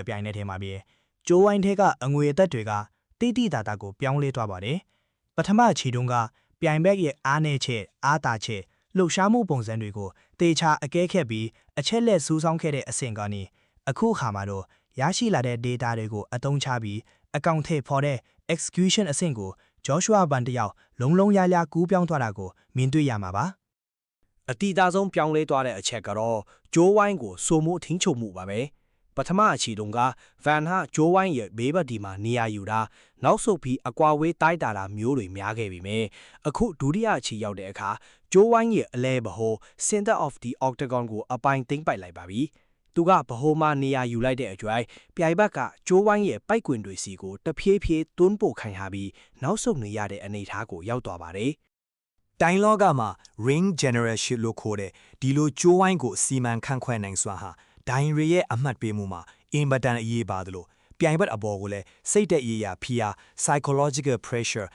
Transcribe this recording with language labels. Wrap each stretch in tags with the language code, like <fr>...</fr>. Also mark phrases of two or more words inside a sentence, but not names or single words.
<my>ပြိုင်နက်တည်းမှာပဲကျိုးဝိုင်းထဲကအငွေအသက်တွေကတိတိတာတာကိုပြောင်းလဲသွားပါတယ်။ပထမအချီတုန်းကပြိုင်ဘက်ရဲ့အားနည်းချက်အားတာချက်လှုပ်ရှားမှုပုံစံတွေကိုတေချာအကဲခတ်ပြီးအချက်လက်စူးစောင်းခဲ့တဲ့အဆင့်ကနေအခုခါမှာတော့ရရှိလာတဲ့ data တွေကိုအသုံးချပြီးအကောင့်ထဲဖော်တဲ့ execution အဆင့်ကိုဂျောရှွာဘန်တယောက်လုံးလုံးရရကူးပြောင်းသွားတာကိုမြင်တွေ့ရမှာပါအတီတာဆုံးပြောင်းလဲသွားတဲ့အချက်ကတော့ဂျိုးဝိုင်းကိုစိုးမိုးထင်းချုပ်မှုပါပဲဘ ပထမအချီတုန်းကဗန်ဟာဂျိုးဝိုင်းရဲ့ဘေးဘက်ဒီမှာနေရာယူတာနောက်ဆုတ်ပြီးအကွာဝေးတိုက်တာမျိုးတွေများခဲ့ပြီမယ်အခုဒုတိယအချီရောက်တဲ့အခါဂျိုးဝိုင်းရဲ့အလဲဘဟို</my> <en>center of the octagon</en> <my>ကိုအပိုင်သိမ့်ပိုက်လိုက်ပါပြီသူကဘဟိုမှာနေရာယူလိုက်တဲ့အကျွိုင်းပြိုင်ဘက်ကဂျိုးဝိုင်းရဲ့ပိုက်ကွင်တွေစီကိုတဖြည်းဖြည်းတွန်းပို့ခိုင်ထားပြီးနောက်ဆုတ်နေရတဲ့အနေအထားကိုရောက်သွားပါတယ် တိုင်းလောကမှာ</my> <en>ring generalship</en> <my>လို့ခေါ်တဲ့ဒီလိုကျိုးဝိုင်းကိုစီမံခန့်ခွဲနိုင်စွာဟာဒိုင်ရီရဲ့အမှတ်ပေးမှုမှာအင်မတန်အရေးပါတယ်လို့ပြိုင်ဘက်အပေါ်ကိုလည်းစိတ်သက်ရေးရာဖိအား</my> <en>psychological pressure</en>